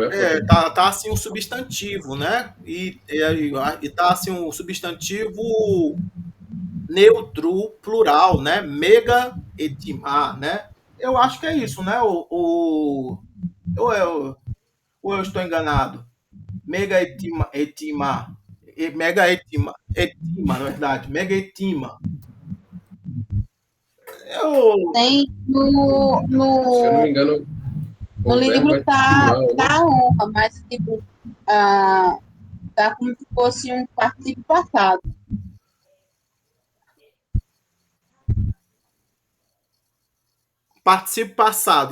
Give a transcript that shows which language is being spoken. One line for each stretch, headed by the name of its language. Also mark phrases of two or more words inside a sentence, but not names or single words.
Portuguese: tá assim um substantivo, né? E tá assim um substantivo neutro, plural, né?
Greek: Μέγα ἐτίμα,
Portuguese: né? Eu acho que é isso, né? Ou eu estou enganado?
Greek: Μέγα ἐτίμα. Μέγα ἐτίμα,
Portuguese: na verdade.
Greek: Μέγα ἐτίμα.
Portuguese: Tem se eu não me engano, no livro tá honra, mas tipo, tá como se fosse um participo passado. Participo passado.